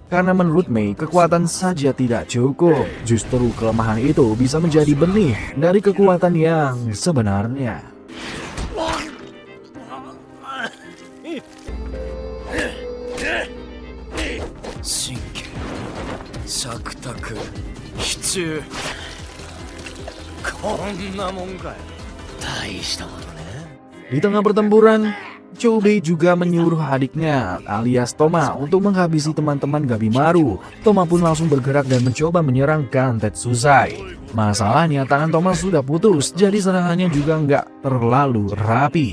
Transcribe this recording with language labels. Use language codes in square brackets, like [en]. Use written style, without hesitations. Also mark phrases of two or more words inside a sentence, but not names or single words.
[id] Karena menurut Mei, kekuatan saja tidak cukup. Justru kelemahan itu bisa menjadi benih dari kekuatan yang sebenarnya. Shinke, Shakutaku, Hichu. [ja] こんなもんかよ。大したことね。 [id] Di tengah pertempuran, Chobe juga menyuruh adiknya alias Toma untuk menghabisi teman-teman Gabimaru. Toma pun langsung bergerak dan mencoba menyerang Kantetsusai. Masalahnya tangan Toma sudah putus, jadi serangannya juga nggak terlalu rapi.